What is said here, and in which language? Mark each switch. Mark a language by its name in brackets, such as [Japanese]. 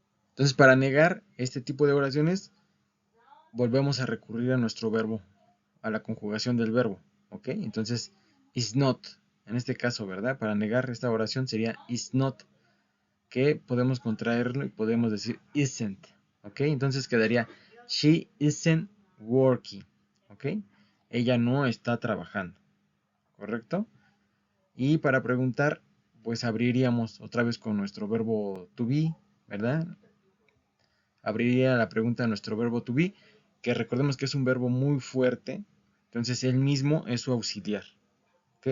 [Spanish] Entonces, para negar este tipo de oraciones, volvemos a recurrir a nuestro verbo, a la conjugación del verbo. ¿Ok? Entonces, is not, en este caso, ¿verdad? Para negar esta oración sería is not, que podemos contraerlo y podemos decir isn't. ¿Ok? Entonces quedaría [English] she isn't working. [Spanish] ¿Ok? Ella no está trabajando. ¿Correcto? Y para preguntar, pues abriríamos otra vez con nuestro verbo to be, ¿verdad? Abriría la pregunta a nuestro verbo to be, que recordemos que es un verbo muy fuerte, entonces él mismo es su auxiliar, ¿ok?